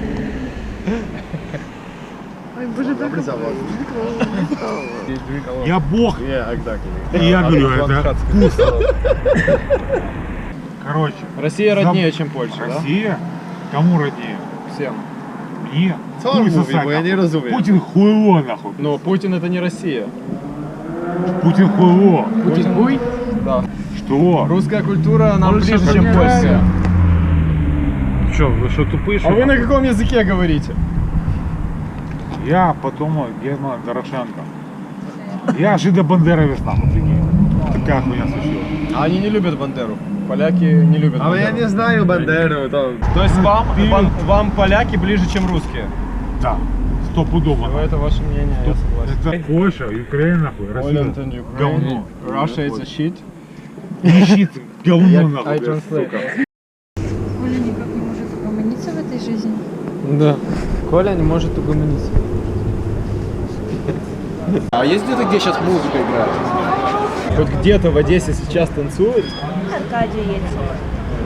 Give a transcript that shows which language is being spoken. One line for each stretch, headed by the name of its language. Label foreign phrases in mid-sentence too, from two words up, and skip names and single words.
Russian: Ой, боже, так Я бог.
English: Yeah, exactly.
Russian: И я говорю, это вкусно. Короче. Россия роднее, чем Польша, да? Россия? Кому роднее? Всем. Мне?
Polish: Co on
Russian: Хуй
Polish: mówi,
Russian: сосать,
Polish: bo ja nie
Russian: нахуй.
Polish: rozumiem.
Russian: Путин хуйло нахуй. Но Путин это не Россия. Путин хуйло. Путин хуй? Да. Что? Русская культура нам Польша ближе, чем понимает. польская. Что, вы что тупые? А вы на каком языке говорите? Я потомок Германа Дорошенко. Я жидо-бандеровец нахуй, прикинь. Такая хуйня случилась. А они не любят Бандеру. Поляки не любят
Polish: Ale ja
Russian: Бандеру.
Polish: nie znają Banderu, to...
Russian: То есть вам поляки ближе, чем русские? Да, стопудово. Ну, это ваше мнение, я согласен. Это Польша, Украина нахуй, Россия.
English: Poland and Ukraine.
Russian: Говно.
English: Russia is a shit.
Russian: Не щит, говно нахуй.
English: I translate.
Russian: Коля никак не может угомониться в этой жизни. Да. Коля не может угомониться. А есть где-то, где сейчас музыка играет? Хоть где-то в Одессе сейчас танцуют? Аркадий есть.